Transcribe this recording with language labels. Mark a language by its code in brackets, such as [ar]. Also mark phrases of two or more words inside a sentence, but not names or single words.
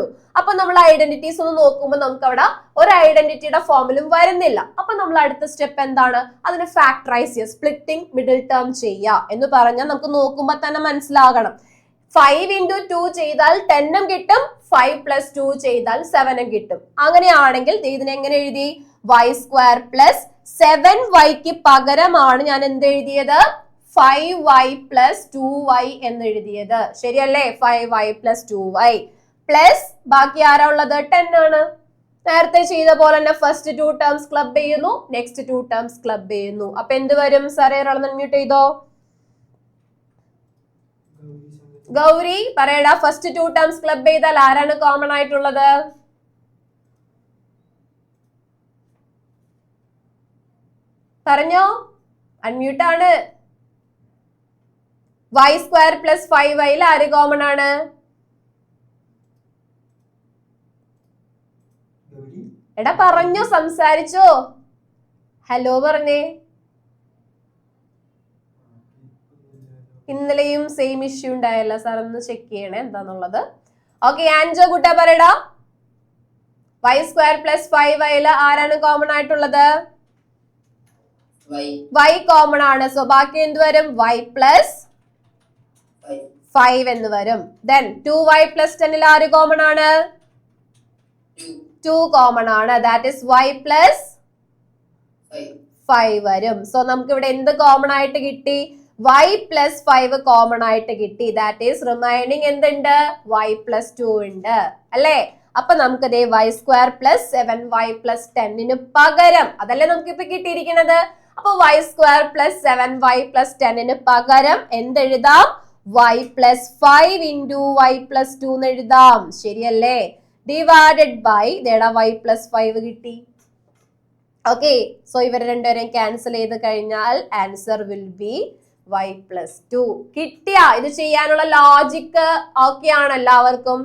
[ml] അപ്പൊ നമ്മൾ ഐഡന്റിറ്റീസ് ഒന്ന് നോക്കുമ്പോൾ നമുക്ക് അവിടെ ഒരു ഐഡന്റിറ്റിയുടെ ഫോമിലും വരുന്നില്ല. അപ്പൊ നമ്മൾ അടുത്ത സ്റ്റെപ്പ് എന്താണ്, അതിനെ ഫാക്ടറൈസ് ചെയ്യുക, [en] splitting middle term [ml] ചെയ്യുക എന്ന് പറഞ്ഞാൽ നമുക്ക് നോക്കുമ്പോൾ തന്നെ മനസ്സിലാകണം. 5 into 2 ചെയ്താൽ 10 കിട്ടും, 5 plus 2 ചെയ്താൽ 7 കിട്ടും. അങ്ങനെയാണെങ്കിൽ ഇതിനെ എങ്ങനെ എഴുതി, [en] y² plus 7y [ml] പകരമാണ് ഞാൻ എന്ത് എഴുതിയത്, [en] 5y plus 2y [ml] എന്ന് എഴുതിയത്. ശരിയല്ലേ? [en] 5y plus 2y [ml] പ്ലസ് ബാക്കി ആരാ ഉള്ളത്, 10 ആണ്. നേരത്തെ ചെയ്ത പോലെ തന്നെ [en] first 2 terms club [ml] ചെയ്യുന്നു, [en] next 2 terms club [ml] ചെയ്യുന്നു. അപ്പൊ എന്ത് വരും സാറേ? ഒരാളെ മ്യൂട്ട് ചെയ്തോ. ഗൗരി പറയടാ, [en] first 2 terms club [ml] ചെയ്താൽ ആരാണ് കോമൺ ആയിട്ടുള്ളത്? പറഞ്ഞോ, അൺമ്യൂട്ട് ആണ്. [en] y² plus 5y [ml] ആര് കോമൺ ആണ്? എടാ പറഞ്ഞോ, സംസാരിച്ചോ, ഹലോ പറഞ്ഞേ. ഇന്നലെയും [en] same issue [ml] ഉണ്ടായല്ല സാർ, ഒന്ന് ചെക്ക് ചെയ്യണേ എന്താന്നുള്ളത്. ഓക്കെ, ആൻജോ കുട്ട പറയടാ, [en] y² plus 5y [ml] ആരാണ് കോമൺ ആയിട്ടുള്ളത്? y കോമൺ ആണ്. സോ ബാക്കി എന്ത് വരും, y plus 5 എന്ന് വരും. ദെൻ [en] 2y plus 10 [ml] ആര് കോമൺ ആണ്? 2 കോമൺ ആണ്. [en] that is [ml] y plus 5 വരും. സോ നമുക്ക് ഇവിടെ എന്ത് കോമൺ ആയിട്ട് കിട്ടി, y plus 5 കോമൺ ആയിട്ട് കിട്ടി. [en] that is remaining [ml] എന്തുണ്ട്, y plus 2 ഉണ്ട് അല്ലേ. അപ്പൊ നമുക്ക് ദേ [en] y² plus 7y plus 10 [ml] പകരം, അതല്ലേ നമുക്ക് ഇപ്പൊ കിട്ടിയിരിക്കുന്നത്. അപ്പൊ [en] y² plus 7y plus 10 [ml] പകരം എന്തെഴുതാം, [en] y plus 5 into y plus 2 [ml] എന്ന് എഴുതാം. ശരിയല്ലേ? [en] divided by y plus 5 കിട്ടി. [ml] ഓക്കെ, സോ ഇവർ രണ്ടുപേരെയും ക്യാൻസൽ ചെയ്ത് കഴിഞ്ഞാൽ [en] answer will be y plus 2. [ml] കിട്ടിയ ഇത് ചെയ്യാനുള്ള ലോജിക് ഓക്കെ ആണ് എല്ലാവർക്കും?